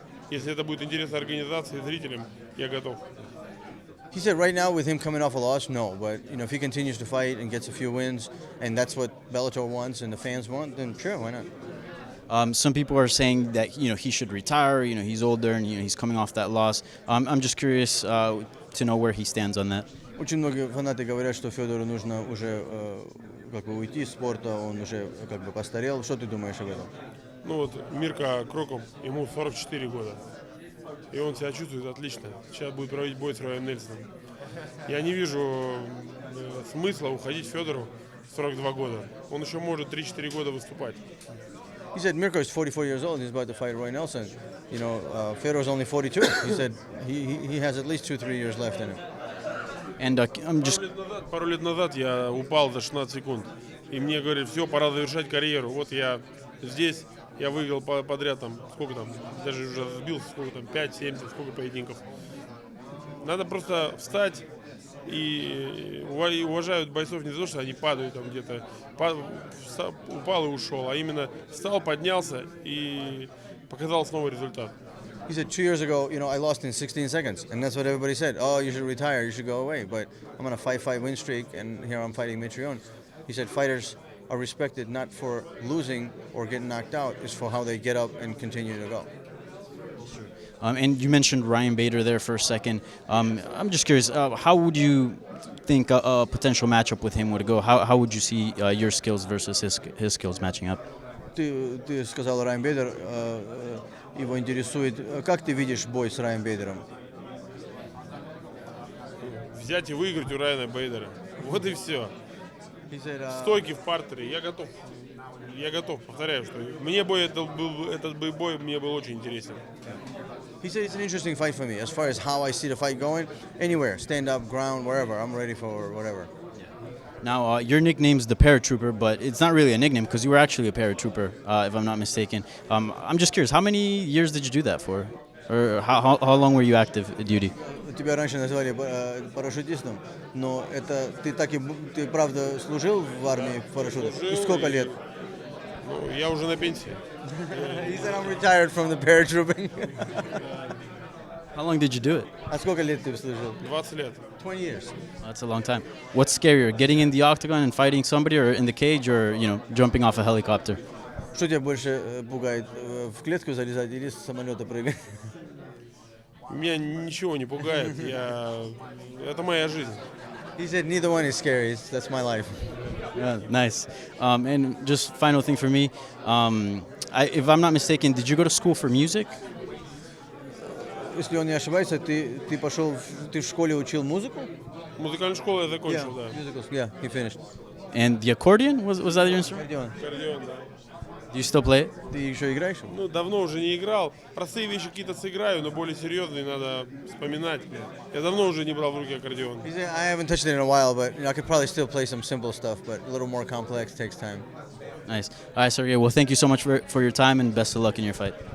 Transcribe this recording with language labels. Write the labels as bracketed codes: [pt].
[ru] Если это будет интересно организации, зрителям, я готов. [en] He said right now with him coming off a loss, no. But, if he continues to fight and gets a few wins, and that's what Bellator wants and the fans want, then sure, why not? Some people are saying that, he should retire, he's older and, he's coming off that loss. I'm just curious to know where he stands on that. [ru] Очень многие фанаты говорят, что Федору нужно уже уйти из спорта, он уже постарел. Что ты думаешь об этом? Ну вот Мирка Кроком, ему 44 года. И он себя чувствует отлично. Сейчас будет проводить бой с Роем Нельсоном. Я не вижу смысла уходить Федору в 42 года. Он еще может 3-4 года выступать. [en] He said Mirko is 44 years old and he's about to fight Roy Nelson. Fedor's only 42. He said he has at least 2-3 years left in him. And I'm just... [ru] Пару лет назад я упал за 16 секунд. И мне говорят, все, пора завершать карьеру. Вот я здесь. Я выиграл подряд сколько там, даже уже сбился, сколько там, 5-7, сколько поединков. Надо просто встать и уважают бойцов не за то, что они падают там где-то, упал и ушел, а именно встал, поднялся и показал снова результат. [en] He said 2 years ago, I lost in 16 seconds, and that's what everybody said. Oh, you should retire, you should go away. But I'm on a 5-5 win streak, and here I'm fighting Mitrione. He said fighters are respected not for losing or getting knocked out, it's for how they get up and continue to go. And you mentioned Ryan Bader there for a second. I'm just curious, how would you think a potential matchup with him would go? How would you see your skills versus his skills matching up? [ru] Ты сказал Райан Бейдер, его интересует, как ты видишь бой с Райан Бейдером? Взять и выиграть у Райана Бейдера. Вот и все. [en] He said, [ru] Стойки в партере. Я готов. Я готов. Повторяю, что мне этот бой мне был очень интересен. [en] He said it's an interesting fight for me. As far as how I see the fight going, anywhere, stand up, ground, wherever. I'm ready for whatever. Now, your nickname's the Paratrooper, but it's not really a nickname because you were actually a paratrooper, if I'm not mistaken. I'm just curious, how many years did you do that for? Or how long were you active duty? [ru] Тебя раньше называли парашютистом, но это ты правда служил в армии парашютом? И сколько лет? Ну, я уже на пенсии. [en] He said I'm retired from the paratrooping. How long did you do it? [ru] А сколько лет ты служил? 20 лет. [en] 20 years. That's a long time. What's scarier, getting in the octagon and fighting somebody, or in the cage, or jumping off a helicopter? [ru] Что тебя больше пугает? В клетку залезать или с самолета прыгать? Меня ничего не пугает. Это моя жизнь. [en] He said neither one is scary. That's my life. Yeah, nice. And just final thing for me, if I'm not mistaken, did you go to school for music? [ru] Если он не ошибается, ты в школе учил музыку? Музыкальную школу я закончил, да. [en] Musicals. Yeah, he finished. And the accordion, was that your instrument? [ru] Аккордеон, да. [en] Do you still play it? [ru] Ты еще играешь? Ну, давно уже не играл. Простые вещи какие-то сыграю, но более серьезные надо вспоминать. Я давно уже не брал в руки аккордеон. [en] He said, I haven't touched it in a while, but I could probably still play some simple stuff, but a little more complex takes time. Nice. All right, Sergey. Well, thank you so much for your time and best of luck in your fight.